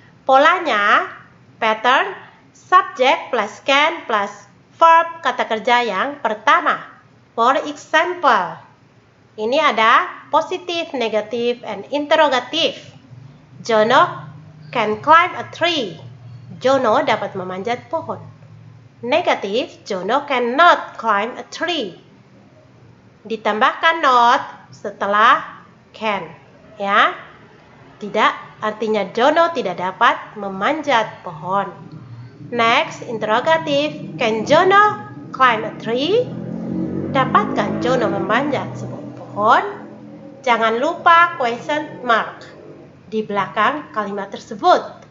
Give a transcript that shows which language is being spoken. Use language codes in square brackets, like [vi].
[id] Polanya, pattern, [en] subject plus can plus verb [id] kata kerja yang pertama. [en] For example, [id] ini ada [en] positive, negative, and interrogative. Jono can climb a tree. [id] Jono dapat memanjat pohon. [en] Negative, Jono cannot climb a tree. [id] Ditambahkan not setelah can, ya. Tidak, artinya Jono tidak dapat memanjat pohon. [en] Next, interrogative, can Jono climb a tree? [id] Dapatkah Jono memanjat sebuah pohon? Jangan lupa question mark di belakang kalimat tersebut.